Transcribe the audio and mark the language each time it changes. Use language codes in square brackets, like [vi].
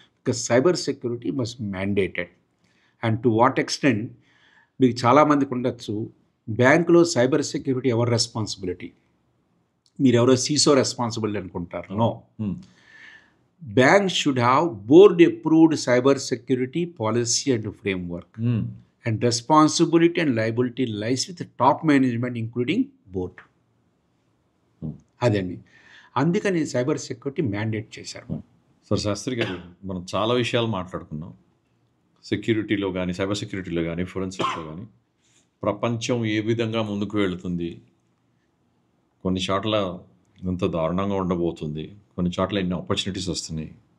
[en] Because cyber security must mandated. And to what extent [te] మీకు చాలామందికి ఉండొచ్చు, బ్యాంకులో సైబర్ సెక్యూరిటీ ఎవరు రెస్పాన్సిబిలిటీ, మీరు ఎవరో సీసో రెస్పాన్సిబిలిటీ అనుకుంటారు. [en] No, bank should have board approved cyber security policy and framework. And responsibility and liability lies with the top management including board. [te] అదండి, అందుకని సైబర్ సెక్యూరిటీ మ్యాండేట్ చేశారు. సార్ శాస్త్రి గారు, మనం చాలా విషయాలు మాట్లాడుకున్నాం. సెక్యూరిటీలో కానీ, సైబర్ సెక్యూరిటీలో కానీ, ఫోరెన్సిక్లో కానీ ప్రపంచం ఏ విధంగా ముందుకు వెళుతుంది, కొన్ని చోట్ల ఎంత దారుణంగా ఉండబోతుంది, కొన్ని చోట్ల ఎన్ని ఆపర్చునిటీస్ వస్తున్నాయి.